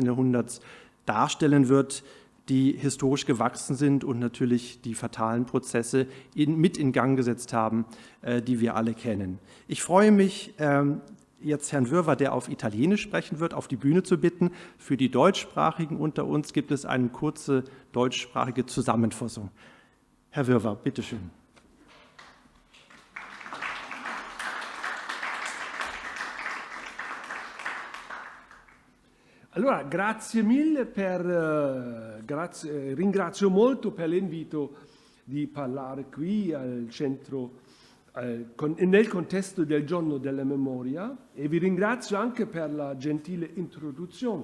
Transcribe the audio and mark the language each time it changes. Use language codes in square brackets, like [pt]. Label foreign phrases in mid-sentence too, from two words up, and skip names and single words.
[de] Jahrhunderts darstellen wird, die historisch gewachsen sind und natürlich die fatalen Prozesse mit in Gang gesetzt haben, die wir alle kennen. Ich freue mich, jetzt Herrn Würdewa, der auf Italienisch sprechen wird, auf die Bühne zu bitten. Für die Deutschsprachigen unter uns gibt es eine kurze deutschsprachige Zusammenfassung. Herr Würdewa, bitteschön. [it] Allora, grazie mille ringrazio molto per l'invito di parlare qui al centro, nel contesto del Giorno della Memoria, e vi ringrazio anche per la gentile introduzione.